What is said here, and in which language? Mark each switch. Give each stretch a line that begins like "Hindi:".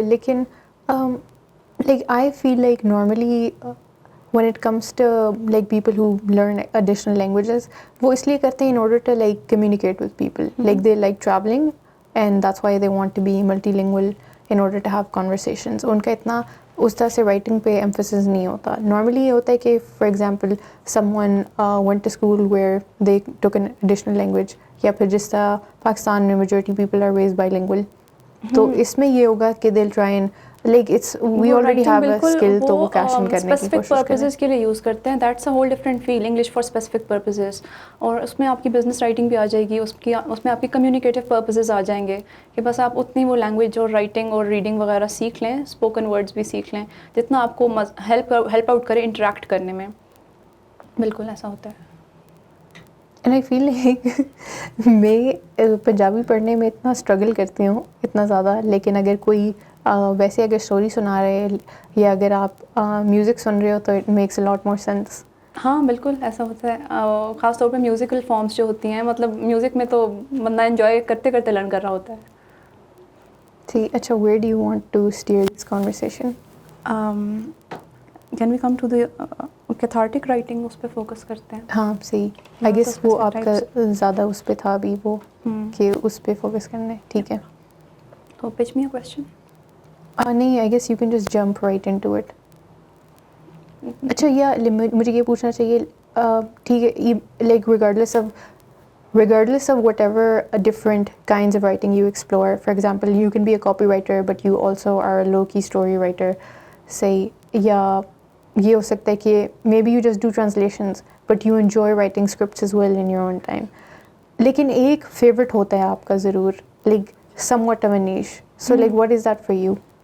Urdu: لیکن
English: like I feel like normally when it comes to like people who learn additional languages,
Urdu: وہ اس لیے کرتے ہیں
English: in order to like communicate with people. Like they like traveling and that's why they want to be multilingual in order to have conversations.
Urdu: ان کا اتنا اس طرح سے writing پہ emphasis نہیں ہوتا. نارملی یہ ہوتا ہے کہ
English: for example someone went to school where they took an additional language,
Urdu: یا پھر جس طرح پاکستان میں
English: majority people are raised bilingual.
Urdu: تو اس میں یہ ہوگا کہ
English: they'll try and like it's we already have a skill
Urdu: تو وہ کیشن کرنے کی
English: specific
Urdu: کوشش کریں. پرپزز کے لیے یوز کرتے ہیں.
English: That's a whole different field, English for specific purposes.
Urdu: اور اس میں آپ کی بزنس رائٹنگ بھی آ جائے گی, اس میں آپ کی کمیونیکیٹیو پرپزز آ جائیں گے کہ بس آپ اتنی وہ لینگویج اور رائٹنگ اور ریڈنگ وغیرہ سیکھ لیں, اسپوکن ورڈس بھی سیکھ لیں جتنا آپ کو ہیلپ آؤٹ کرے انٹریکٹ کرنے میں. بالکل ایسا ہوتا ہے.
English: and I feel like
Urdu: میں پنجابی پڑھنے میں اتنا اسٹرگل کرتی ہوں اتنا زیادہ, لیکن اگر کوئی ویسے اگر اسٹوری سنا رہے یا اگر آپ میوزک سن رہے ہو تو
English: It makes a lot more sense.
Urdu: ہاں بالکل ایسا ہوتا ہے, خاص طور پہ میوزیکل فارمس جو ہوتی ہیں, مطلب میوزک میں تو بندہ انجوائے کرتے کرتے لرن کر رہا ہوتا ہے. ٹھیک, اچھا
English: Where do you want to steer this conversation? Can we come to the cathartic writing,
Urdu: اس پہ فوکس کرتے ہیں. ہاں صحیح,
English: I guess
Urdu: وہ آپ کا زیادہ اس پہ تھا ابھی وہ کہ اس پہ فوکس کرنا ہے. ٹھیک ہے,
English: تو pitch me a question. نہیں I guess you can just jump right into it.
Urdu: اچھا یا مجھے یہ پوچھنا چاہیے, ٹھیک ہے,
English: like regardless of whatever different kinds of writing you explore, for example you can be a copywriter but you also are a low-key story writer, say,
Urdu: یا یہ ہو سکتا ہے کہ
English: maybe you just do translations but you enjoy writing scripts as well in your own time,
Urdu: لیکن ایک favorite ہوتا ہے آپ کا ضرور,
English: like somewhat of a niche, so like what is that for you?